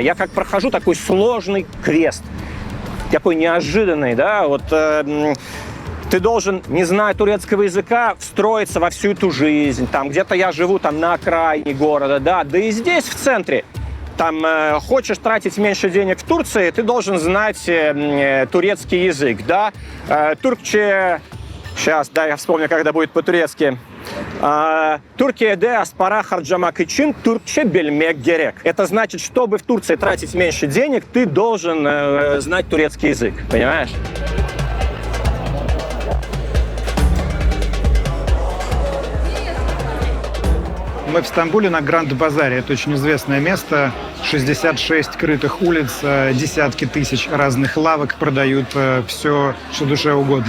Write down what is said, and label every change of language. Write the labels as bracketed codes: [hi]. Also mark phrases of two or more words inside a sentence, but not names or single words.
[ru] Я как прохожу такой сложный квест, такой неожиданный, да, вот ты должен, не зная турецкого языка, встроиться во всю эту жизнь. Там где-то я живу там на окраине города, да и здесь в центре. Там хочешь тратить меньше денег в Турции, ты должен знать турецкий язык, да. Туркче, сейчас, да, я вспомню, когда будет по-турецки. [tr] Türkiye'de aspara harcamak için Türkçe bilmek gerek. [ru] Это значит, чтобы в Турции тратить меньше денег, ты должен знать турецкий язык, понимаешь? Мы в Стамбуле на Гранд-базаре. Это очень известное место. 66 крытых улиц, десятки тысяч разных лавок продают все, что душе угодно.